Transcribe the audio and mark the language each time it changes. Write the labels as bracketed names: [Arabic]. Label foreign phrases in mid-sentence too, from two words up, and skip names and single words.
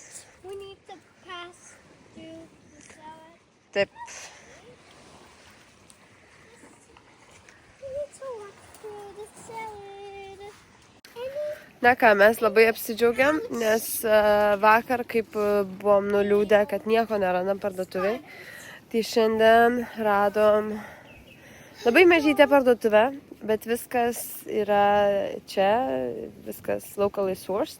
[English] We need to pass through the salad. [Lithuanian] Taip. [English] We need to walk through the salad. [Lithuanian] Na ką, mes labai apsidžiaugiam, nes vakar, kaip buvom nuliūdę, kad nieko nerandam parduotuviai, tai šiandien radom Labai mažytė parduotuvė, bet viskas yra čia, viskas [English] locally sourced.